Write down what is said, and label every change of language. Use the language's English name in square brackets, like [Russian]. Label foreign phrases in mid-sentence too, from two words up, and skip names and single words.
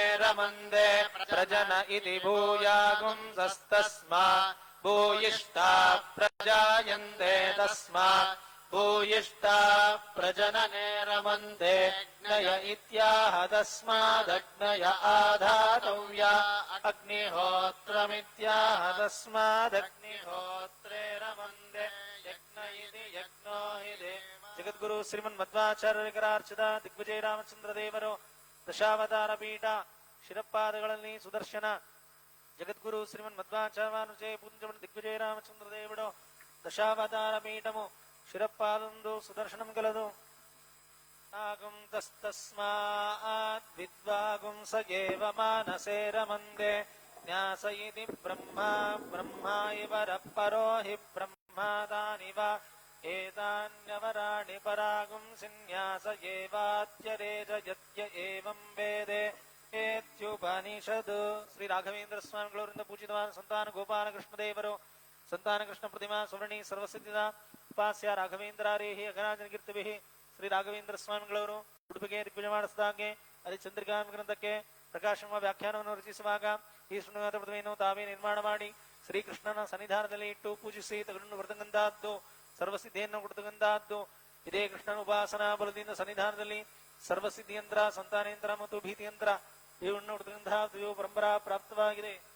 [Sanskrit] ರಮಂದೆ ಪ್ರಜನ ಇತಿ ಭೂಯಾಗುಂಸಸ್ತಸ್ಮಾತ್ ಭೂಯಿಷ್ಠಾ ಪ್ರಜಾಯಂತೆ ತಸ್ಮಾತ್ ಭೂಯಿಷ್ಠಾ ಪ್ರಜನನೆ ರಮಂತೆ ಅಗ್ನಯ ಇತ್ಯಾಹ ತಸ್ಮಾದಗ್ನಯ ಆಧಾತವ್ಯ ಅಗ್ನಿಹೋತ್ರಮಿತ್ಯಾಹ ತಸ್ಮಾದಗ್ನಿಹೋತ್ರೇ ರಮಂತೆ ಯಜ್ಞ ಇತಿ ಯಜ್ಞೋ ಇದೆ. [Kannada] ಜಗದ್ಗುರು ಶ್ರೀಮನ್ ಮಧ್ವಾಚಾರ್ಯರಾರ್ಚಿತ ದಿಗ್ವಿಜಯ ರಾಮಚಂದ್ರ ದೇವರು ದಶಾವತಾರ ಪೀಠ ಶಿರಪಾದಗಳಲ್ಲಿ ಸುದರ್ಶನ [Telugu] జగద్గురు శ్రీమన్ మధ్వాచార్య పూజించబడిన దిగ్విజయ రామచంద్ర దేవుడు దశావతార పీఠము శిరపాదందు సుదర్శనం గలదు. [Sanskrit] నాగం తస్తస్మాత్ విద్వాగుం సయేవ మానసే రమందే న్యాస ఇతి బ్రహ్మా బ్రహ్మా ఇవ పరో హి బ్రహ్మాదానివ ఏతాన్యవరాణి పరాగుం సిన్యాస ఏవాత్యరేజ యత్య ఏవం వేదే ಏತ್ಯುಪನಿಷದ್. [Kannada] ಶ್ರೀ ರಾಘವೇಂದ್ರ ಸ್ವಾಮಿಗಳವರಿಂದ ಪೂಜಿತವಾದ ಸಂತಾನ ಗೋಪಾಲ ಕೃಷ್ಣದೇವರು ಸಂತಾನ ಕೃಷ್ಣ ಪ್ರತಿಮಾ ಸುವರ್ಣಿ ಸರ್ವಸಿದ್ಧ ಉಪಾಸ್ಯ ರಾಘವೇಂದ್ರಾರೇಹಿ ಅಘರಾಜನ ಕೀರ್ತಿಭಿ. ಶ್ರೀ ರಾಘವೇಂದ್ರ ಸ್ವಾಮಿಗಳವರು ಉಡುಪಿಗೆ ದಿಗ್ವಿಜಯ ಮಾಡಿಸಿದಾಗೆ ಅದೇ ಚಂದ್ರಿಕಾ ಗ್ರಂಥಕ್ಕೆ ಪ್ರಕಾಶಮ ವ್ಯಾಖ್ಯಾನವನ್ನು ರಚಿಸುವಾಗ ಈ ಶೃಂಗಾರ ಪ್ರತಿಮೆಯನ್ನು ತಾವೇ ನಿರ್ಮಾಣ ಮಾಡಿ ಶ್ರೀಕೃಷ್ಣನ ಸನ್ನಿಧಾನದಲ್ಲಿ ಇಟ್ಟು ಪೂಜಿಸಿ ತಗೊಂಡು ಬರ್ತಕ್ಕಂತಹದ್ದು ಸರ್ವಸಿದ್ಧಿಯನ್ನು ಕೊಡ್ತಕ್ಕಂತಹದ್ದು ಇದೇ ಕೃಷ್ಣನ ಉಪಾಸನಾ ಬಲದಿಂದ ಸನ್ನಿಧಾನದಲ್ಲಿ ಸರ್ವಸಿದ್ಧಿಯಂತ್ರ, ಸಂತಾನೇಂದ್ರ ಮತ್ತು ಭೀತಿಯಂತ್ರ ಇವನ್ನು ಹುಡುಗರಿಂದ ದ್ವಿಯೋ ಪರಂಪರಾ ಪ್ರಾಪ್ತವಾಗಿದೆ.